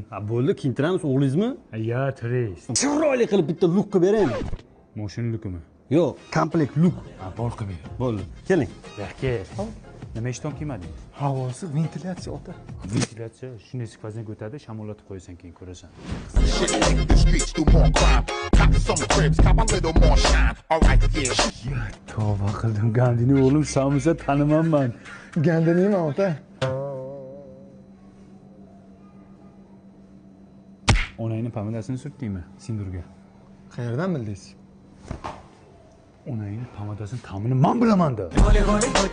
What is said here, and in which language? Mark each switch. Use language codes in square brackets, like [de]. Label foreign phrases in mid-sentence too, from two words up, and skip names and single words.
[uz] Ha, bo'ldi, kiyintiramiz o'g'lingizmi? Ya, turist. Chiroyli qilib bitta luk qilib beraymi? Moshina lukmi? Yo'q, komplekt luk. Ha, bor qilib ber. Bo'ldi. Keling. Kel. Nima ishton kiymading? Havosi ventilyatsiya ota. Ventilyatsiya shunday sifatini o'tadi, shamollatib qo'yasan, keyin ko'rasan. [en] Shit make the streets do more crime. Cop some cribs, cop a little more shine. Alright, yeah. [uz] Tavba qildim, Gandini o'g'lim samisa tanimanman. Gandinimi ota? Onangni pomadasini surtdingmi? Sindurga. Qayerdan bildingiz? Onangni pomadasini ta'mini men bilaman-da.